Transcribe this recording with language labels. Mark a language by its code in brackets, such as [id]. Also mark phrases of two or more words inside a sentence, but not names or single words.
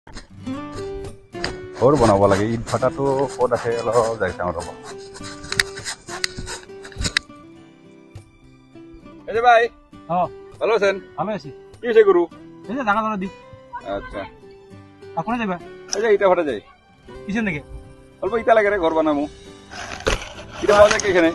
[as] ঘৰ বনাব লাগে। ইট ভাটাটো ক'ত আছে অলপ যাই চাওঁ ৰ'ব। [bn] এই যে ভাই, ভালো আছেন? ভালো আছি। কি হয়েছে গুরু? এই যে জায়গা দি। আচ্ছা, আপনারা যাবা? এই যে ইটা ভাটা যাই। কিসের নাকি? অল্প ইটা লাগে রে ঘর বানাবো। ইটা পাওয়া যায় কি এখানে?